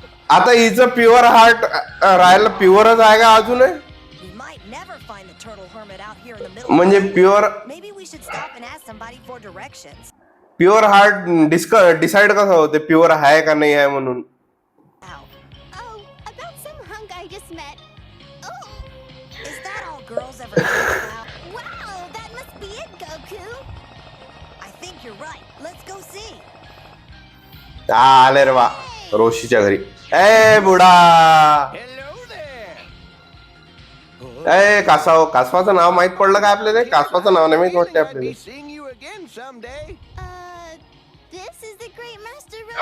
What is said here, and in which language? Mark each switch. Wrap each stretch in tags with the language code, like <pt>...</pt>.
<mr>आता हिचं pure heart राहायला प्युअरच आहे का अजून?</mr> <en>We might never find the turtle hermit out here in the middle.</en> <mr>म्हणजे</mr> <en>of the</en> <mr>pure</mr> <en>woods. Maybe we should stop and ask somebody for directions.</en> <mr>Pure heart decide कसं होते pure आहे का नाही आहे म्हणून?</mr> <en>Ow. Oh, about some hunk I just met. Oh, Is that all girls ever think about? wow, that must be it, Goku. I think you're right. Let's go see.</en> <mr>आले रे बा रोशीच्या घरी. ए बुडा,</mr> <en>Hello there.</en> <mr>ए कासव, कासवाचं नाव माहित पडलं का आपल्याला? कासवाचं नाव नाही माहित वाटते आपल्याला.</mr> <en>Seeing you again someday. This is the great Master Roshi.</en>